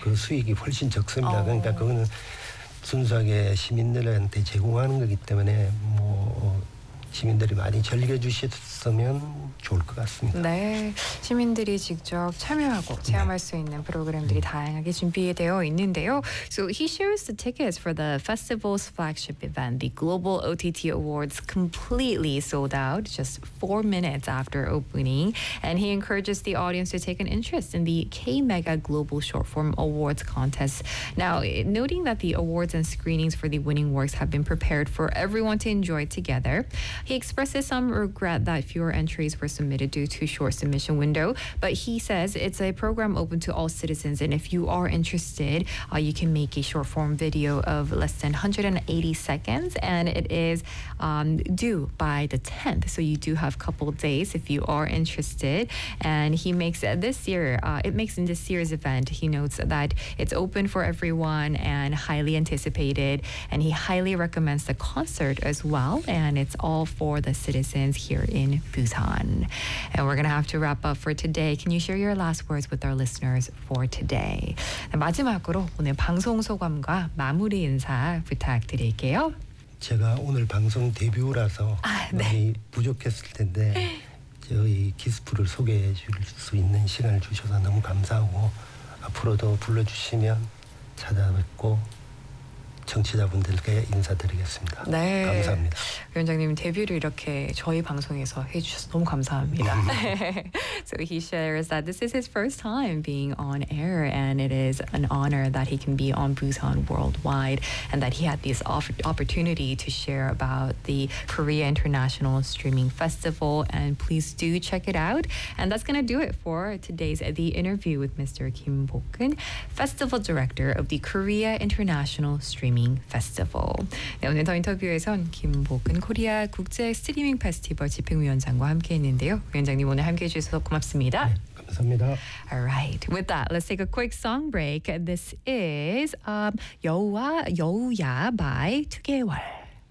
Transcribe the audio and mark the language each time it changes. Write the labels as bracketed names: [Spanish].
[Korean] 그 수익이 훨씬 적습니다. 그러니까 그거는 순수하게 시민들한테 제공하는 거기 때문에 뭐 시민들이 많이 즐겨주셨으면 좋을 것 같습니다. 네. 시민들이 직접 참여하고 체험할 네. 수 있는 프로그램들이 다양하게 준비되어 있는데요. [English] So he shares the tickets for the festival's flagship event, the Global OTT Awards, completely sold out just 4 minutes after opening. And he encourages the audience to take an interest in the K-Mega Global Shortform Awards contest. Now, noting that the awards and screenings for the winning works have been prepared for everyone to enjoy together, he expresses some regret that fewer entries were submitted due to short submission window, but he says it's a program open to all citizens, and if you are interested, you can make a short form video of less than 180 seconds, and it is due by the 10th, so you do have a couple of days if you are interested. And he makes this year, it makes in this year's event, he notes that it's open for everyone and highly anticipated, and he highly recommends the concert as well, and it's all for the citizens here in Busan. And we're going to have to wrap up for today. Can you share your last words with our listeners for today? [Korean] 마지막으로 오늘 방송 소감과 마무리 인사 부탁드릴게요. 제가 오늘 방송 데뷔라서 많이 부족했을 텐데 저희 키스프를 소개해 줄 수 있는 시간을 주셔서 너무 감사하고 앞으로도 불러주시면 찾아뵙고 청취자분들께 인사드리겠습니다. 네. 감사합니다. 위원장님 데뷔를 이렇게 저희 방송에서 해주셔서 너무 감사합니다. [English] So he shares that this is his first time being on air and it is an honor that he can be on Busan Worldwide and that he had this opportunity to share about the Korea International Streaming Festival and please do check it out. And that's going to do it for today's The Interview with Mr. Kim Bok-eun, Festival Director of the Korea International Streaming Festival. [Korean] 네, 오늘 더 인터뷰에선 김복근 코리아 국제 스트리밍 페스티벌 집행위원장과 함께했는데요. 위원장님 오늘 함께해 주셔서 고맙습니다. 네, 감사합니다. [English] All right. With that, let's take a quick song break. This is 여우와 여우야 by 투개월.